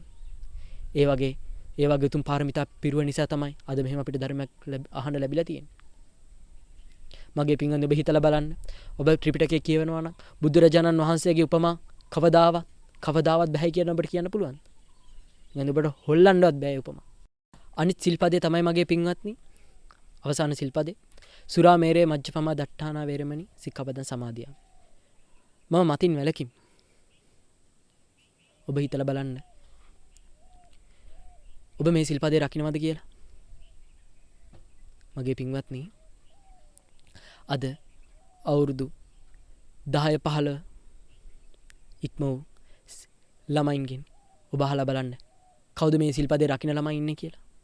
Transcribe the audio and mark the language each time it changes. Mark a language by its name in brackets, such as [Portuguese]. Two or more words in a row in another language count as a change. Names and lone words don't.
[Sinhala] ඒ වගේ උතුම් පාරමිතා පිරුව නිසා තමයි අද මෙහෙම අපිට ධර්මයක් අහන්න ලැබිලා තියෙන්නේ. මගේ පින්වත්නි ඔබ හිතලා බලන්න. ඔබ ත්‍රිපිටකය කියවනවා නම් බුදුරජාණන් වහන්සේගේ උපමා කවදාවත් බෑ කියන ඔබට කියන්න පුළුවන්. එහෙනම් ඔබට හොල්ලන්නවත් බෑ උපමා. අනිත් සිල්පදේ තමයි මගේ පින්වත්නි අවසාන සිල්පදේ [Pali] සුරාමේරේ මජ්ජපමා දට්ඨානා වේරමණී සික්ඛාපදං සමාදියාමි. [Sinhala] මම මතින් වැළකීම්. ඔබ හිතලා බලන්න. ඔබ මේ සිල්පදේ රකින්නවද කියලා? මගේ පින්වත්නි අද අවුරුදු 10 15 ඉක්ම වූ ළමයින්ගෙන් ඔබ අහලා බලන්න කවුද මේ සිල්පදේ රකින්න ළමයි ඉන්නේ කියලා?